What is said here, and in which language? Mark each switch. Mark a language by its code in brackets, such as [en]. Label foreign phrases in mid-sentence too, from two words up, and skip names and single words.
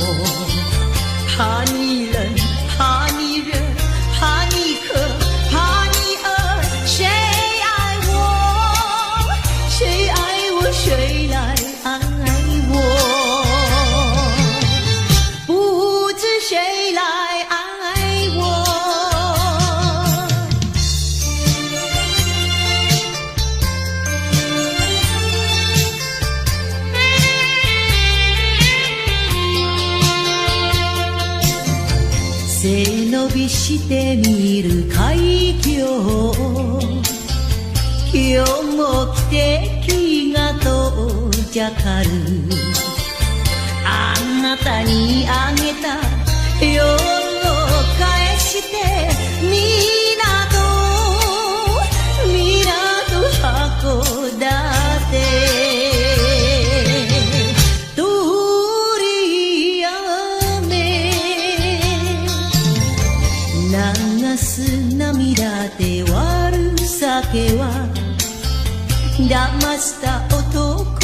[zh] 怕你冷，怕你热，怕你渴，怕你饿，谁爱我，谁爱我，谁来爱我，不知谁来爱我。 [ja] 背伸びして見る海峡、今日も汽笛が到着かる。あなたにあげた夜を返して港函館流す涙で割る酒は騙した男